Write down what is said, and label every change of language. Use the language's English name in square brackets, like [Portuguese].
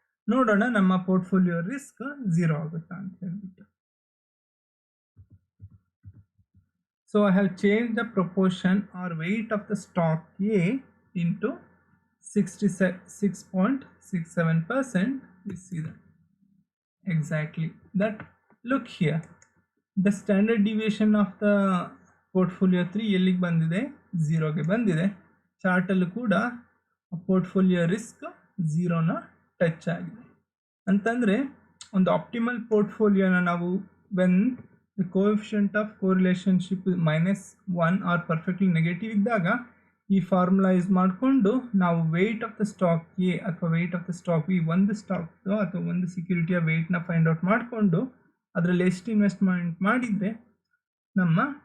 [Kannada] ನೋಡೋಣ ನಮ್ಮ portfolio risk zero ಆಗುತ್ತಾ ಅಂತ ಹೇಳ್ಬಿಟ್ಟು. [English] So I have change the proportion or weight of the stock A into 66.67%. we see that exactly that. Look here, the standard deviation of the portfolio 3 [Kannada] ಎಲ್ಲಿಗೆ ಬಂದಿದೆ, ಝೀರೋಗೆ ಬಂದಿದೆ. ಚಾರ್ಟಲ್ಲೂ ಕೂಡ portfolio risk ಝೀರೋನ touch ಆಗಿದೆ. ಅಂತಂದರೆ ಒಂದು ಆಪ್ಟಿಮಲ್ ಪೋರ್ಟ್ಫೋಲಿಯೋನ ನಾವು [English] when the coefficient of correlationship -1 or perfectly negative [Kannada] ಇದ್ದಾಗ ಈ ಫಾರ್ಮುಲಾ ಯೂಸ್ ಮಾಡಿಕೊಂಡು ನಾವು weight of the stock A ಅಥವಾ weight of the stock B, ಒಂದು ಸ್ಟಾಕ್ ಅಥವಾ ಒಂದು ಸೆಕ್ಯೂರಿಟಿಯ ವೆಯ್ಟ್ನ ಫೈಂಡ್ ಔಟ್ ಮಾಡಿಕೊಂಡು ಅದರಲ್ಲಿ ಎಷ್ಟು ಇನ್ವೆಸ್ಟ್ಮೆಂಟ್ ಮಾಡಿದರೆ ನಮ್ಮ